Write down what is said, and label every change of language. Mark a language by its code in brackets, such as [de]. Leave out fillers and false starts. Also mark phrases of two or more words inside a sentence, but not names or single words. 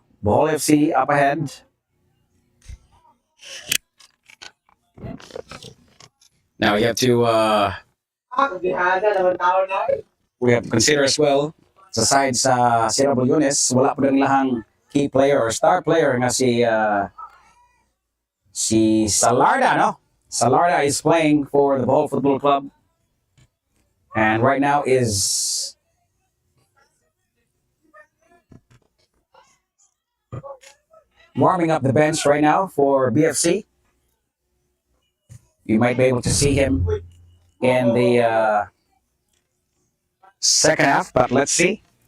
[en] Bohol FC up ahead. Now you have to we have to consider as well [ceb] sa side sa Sierra Bullones, wala pa rin lahang [en] key player or star player [ceb] nga si Salarda, no? [en] Salarda is playing for the Bohol Football Club and right now is warming up the bench right now for BFC. You might be able to see him in the second half, but let's see.